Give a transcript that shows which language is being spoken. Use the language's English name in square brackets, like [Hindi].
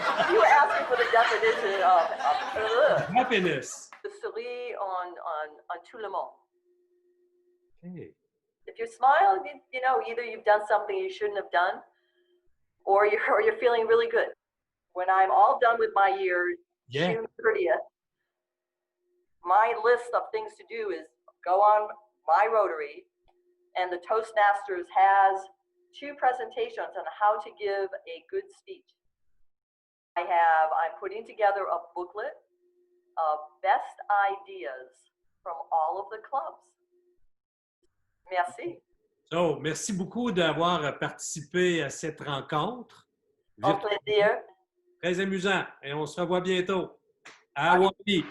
[English] You were asking for the definition of Happiness. [French] The sourire on tout le monde. [English] Okay. If you smile, you know, either you've done something you shouldn't have done, or you're feeling really good. When I'm all done with my year, Yeah. June 30th, my list of things to do is go on my Rotary, and the Toastmasters has 2 presentations on how to give a good speech. I'm putting together a booklet of best ideas from all of the clubs. [French] Merci. So, merci beaucoup d'avoir participé à cette rencontre. Au plaisir. Très amusant. Et on se revoit bientôt à Hawaï.